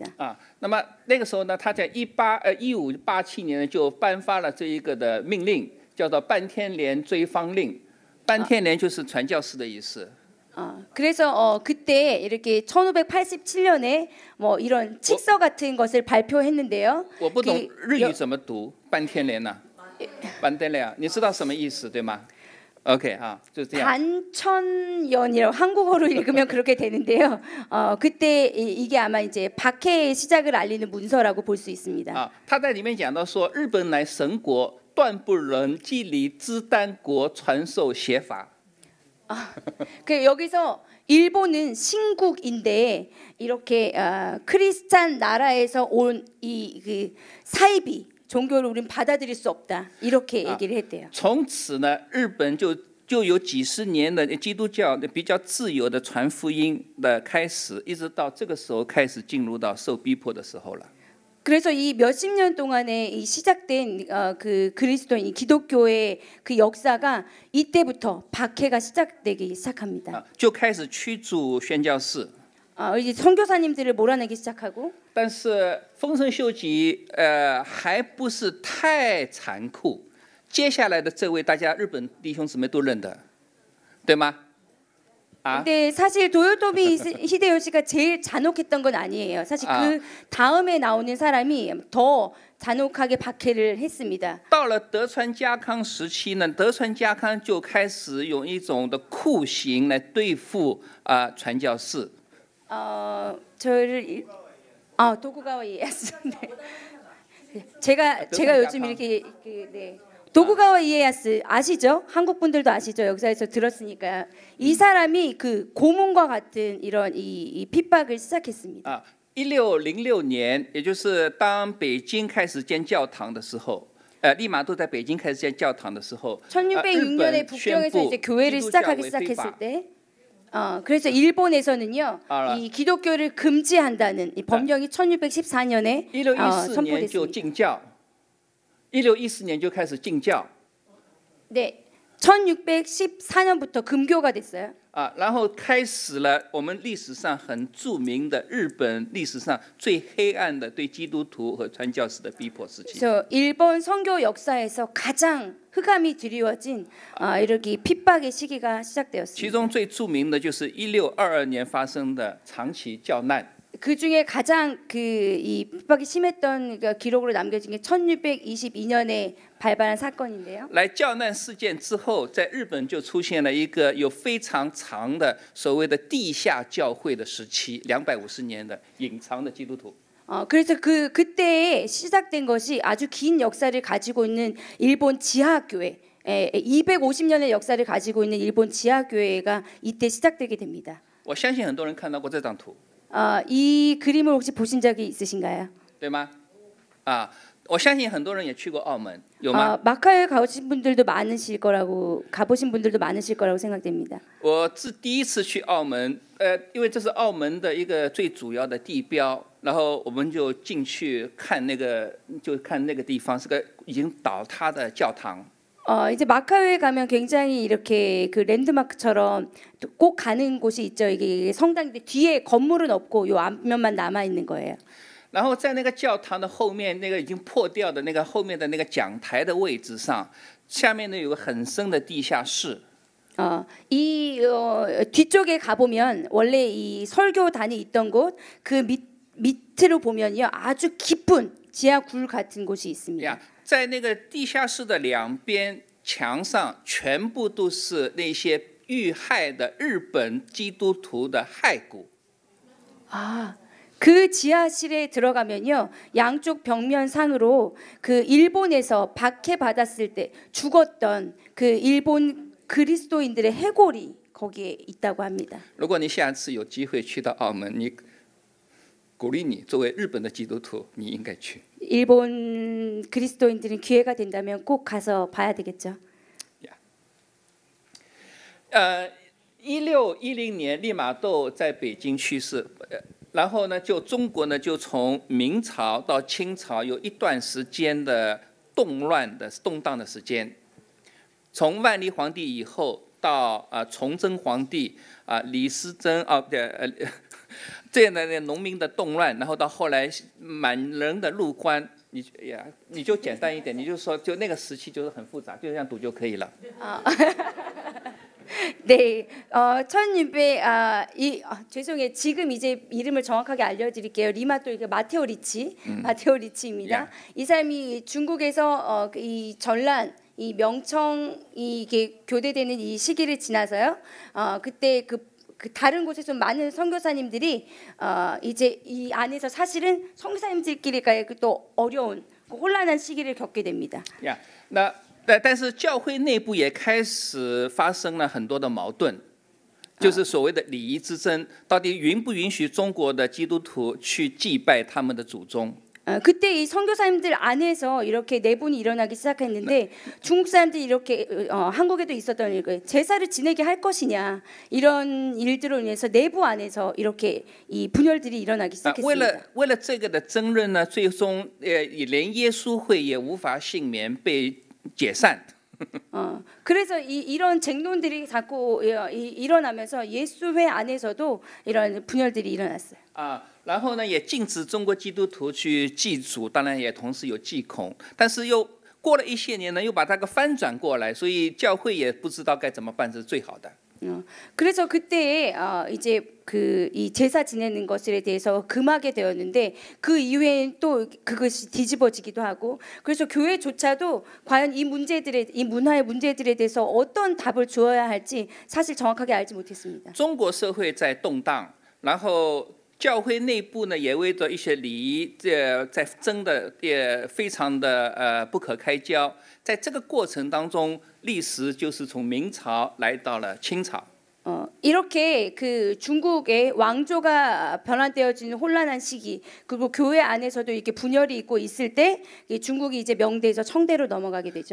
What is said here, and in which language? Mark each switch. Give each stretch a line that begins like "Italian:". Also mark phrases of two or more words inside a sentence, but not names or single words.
Chinese: 那么那个时候呢，他在1587年呢就颁发了这一个的命令，叫做半天连追方令。半天连就是传教士的意思。
Korean: 그래서 그때 이렇게 1587년에 뭐 이런 칙서 같은 것을 발표했는데요.
Chinese: 我不懂日语怎么读半天连呢？半天连，你知道什么意思对吗 ？OK 就是这样。
Korean: 반천년이라고 한국어로 읽으면 그렇게 되는데요. 그때 이게 아마 이제 박해의 시작을 알리는 문서라고 볼 수 있습니다.
Chinese: 他在里面讲到说，日本乃神国，断不能既离之丹国传授邪法。
Korean: 그 여기서 일본은 신국인데 이렇게 크리스찬 나라에서 온 이 그 사이비 종교를 우린 받아들일 수 없다 이렇게 얘기를 했대요.
Chinese: 从此呢，日本就有几十年的基督教的比较自由的传福音的开始，一直到这个时候开始进入到受逼迫的时候了。
Korean: 그래서 이 몇십 년 동안에 이 시작된 그 그리스도인 기독교의 그 역사가 이때부터 박해가 시작되기 시작합니다.
Chinese: 就开始驱逐宣教士。
Korean: 이제 선교사님들을 몰아내기 시작하고.
Chinese: 但是丰臣秀吉还不是太残酷。接下来的这位大家日本弟兄姊妹都认得，对吗？
Korean: 근데 사실 도요토미 히데요시가 제일 잔혹했던 건 아니에요. 사실 그 다음에 나오는 사람이 더 잔혹하게 박해를 했습니다.
Chinese: 到了德川家康时期呢，德川家康就开始用一种的酷刑来对付传教士。
Korean: 저를 도쿠가와 이에야스. 네. 제가 요즘 이렇게 네. 도쿠가와 이에야스 아시죠? 한국 분들도 아시죠? 역사에서 들었으니까 이 사람이 그 고문과 같은 이런 이 핍박을 시작했습니다.
Chinese: 1606 年，也就是当北京开始建教堂的时候，利玛窦在北京开始建教堂的时候，
Korean: 1606년에 북경에서 이제 교회를 시작하기 시작했을 때, 그래서 일본에서는요, 이 기독교를 금지한다는 이 법령이 1614년에
Chinese: 1614年就禁教。 1614年就开始禁教。
Korean: 네, 1614년부터 금교가 됐어요.
Chinese: 然后开始了我们历史上很著名的日本历史上最黑暗的对基督徒和传教士的逼迫时期。
Korean: 그래서 일본 선교 역사에서 가장 흑암이 드리워진 이렇게 핍박의 시기가 시작되었습니다.
Chinese: 其中最著名的就是1622年发生的长崎教难。
Korean: 그 중에 가장 이 핍박이 심했던 기록으로 남겨진 게 1622년에 발발한 사건인데요.
Chinese: 来教难事件之后，在日本就出现了一个有非常长的所谓的地下教会的时期，250年的隐藏的基督徒。
Korean: 그래서 그때에 시작된 것이 아주 긴 역사를 가지고 있는 일본 지하교회, 250년의 역사를 가지고 있는 일본 지하교회가 이때 시작되게 됩니다.
Chinese: 我相信很多人看到过这张图。
Korean: 이 그림을 혹시 보신 적이 있으신가요?
Chinese: 对吗？我相信很多人也去过澳门，有吗？
Korean: 마카오에 가보신 분들도 많으실 거라고 가보신 분들도 많으실 거라고 생각됩니다.
Chinese: 我第一次去澳门，因为这是澳门的一个最主要的地标，然后我们就进去看那个地方是个已经倒塌的教堂。
Korean: 이제 마카오에 가면 굉장히 이렇게 그 랜드마크처럼 꼭 가는 곳이 있죠. 이게 성당인데 뒤에 건물은 없고 요 앞면만 남아 있는 거예요.
Chinese: 然后在那个教堂的后面，那个已经破掉的那个后面的那个讲台的位置上，下面呢有个很深的地下室。
Korean: 이 뒤쪽에 가보면 원래 이 설교단이 있던 곳 그 밑으로 보면요 아주 깊은 지하 굴 같은 곳이 있습니다.
Chinese: 在那个地下室的两边墙上，全部都是那些遇害的日本基督徒的骸骨。
Korean: 그 지하실에 들어가면요 양쪽 벽면상으로 그 일본에서 박해받았을 때 죽었던 그 일본 그리스도인들의 해골이 거기에 있다고 합니다.
Chinese: 如果你下次有机会去到澳门， 鼓励你作为日本的基督徒，你应该去。
Korean: 일본 그리스도인들은 기회가 된다면 꼭 가서 봐야 되겠죠.
Chinese: 1610 年利玛窦在北京去世，然后呢，就中国呢，就从明朝到清朝有一段时间的动荡的时间，从万历皇帝以后到崇祯皇帝李时珍这样的农民的动乱，然后到后来满人的入关，你就简单一点，你就说就那个时期就是很复杂，就这样读就可以了。
Korean: 네, 1600 죄송해요. 지금 이제 이름을 정확하게 알려드릴게요. 리마또 이게 마테오 리치입니다. Yeah. 이 사람이 중국에서 이 전란, 이 명청 이게 교대되는 이 시기를 지나서요. 그때 그 다른 곳에서 많은 선교사님들이 이제 이 안에서 사실은 선교사님들끼리 또 어려운 혼란한 시기를 겪게 됩니다. Yeah.
Chinese: 但是教会内部也开始发生了很多的矛盾，就是所谓的礼仪之争，到底允不允许中国的基督徒去祭拜他们的祖宗？
Korean: 그때 이 선교사님들 안에서 이렇게 내분이 일어나기 시작했는데 중국 사람들이 이렇게 한국에도 있었던 일, 제사를 지내게 할 것이냐 이런 일들로 인해서 내부 안에서 이렇게 이 분열들이 일어나기 시작했습니다.
Chinese: 为了这个的争论呢，最终连耶稣会也无法幸免被解散。
Korean: 그래서 이런 쟁론들이 자꾸 일어나면서 예수회 안에서도 이런 분열들이 일어났어요.
Chinese: 然后呢，也禁止中国基督徒去祭祖，当然也同时有祭孔，但是又过了一些年呢，又把它给翻转过来，所以教会也不知道该怎么办是最好的。
Korean: 그래서 그때 이제 이 제사 지내는 것에 대해서 금하게 되었는데 그 이후에는 또 그것이 뒤집어지기도 하고 그래서 교회조차도 과연 이 문화의 문제들에 대해서 어떤 답을 주어야 할지 사실 정확하게 알지 못했습니다.
Chinese: 中国社会在动荡，然后教会内部呢也为着一些礼仪在争的也非常的不可开交。在这个过程当中，历史就是从明朝来到了清朝。
Korean: 이렇게 그 중국의 왕조가 변환되어지는 혼란한 시기 그리고 교회 안에서도 이렇게 분열이 있고 있을 때 중국이 이제 명대에서 청대로 넘어가게 되죠.